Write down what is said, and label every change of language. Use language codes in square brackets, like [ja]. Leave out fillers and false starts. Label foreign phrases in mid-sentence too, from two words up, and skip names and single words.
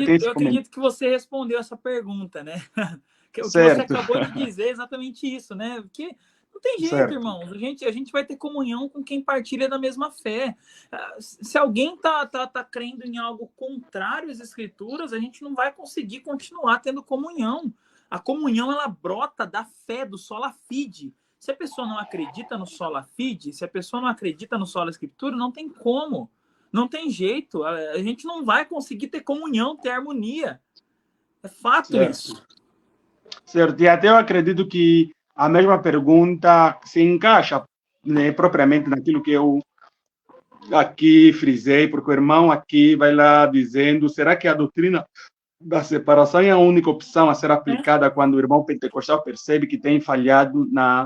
[pt] Eu acredito que você respondeu essa pergunta, né? O que você acabou de dizer é exatamente isso, né? Porque não tem jeito, certo, irmãos. A gente vai ter comunhão com quem partilha da mesma fé. Se alguém tá crendo em algo contrário às Escrituras, a gente não vai conseguir continuar tendo comunhão. A comunhão, ela brota da fé, do [la] sola fide. [pt] Se a pessoa não acredita no [la] sola fide, [pt] se a pessoa não acredita no [la] sola Escritura, [pt] não tem como. Não tem jeito. A gente não vai conseguir ter comunhão, ter harmonia. É fato, certo, isso. Certo. E até eu acredito que a mesma pergunta se encaixa, né, propriamente naquilo que eu aqui frisei, porque o irmão aqui vai lá dizendo, será que a doutrina da separação é a única opção a ser aplicada quando o irmão pentecostal percebe que tem falhado na...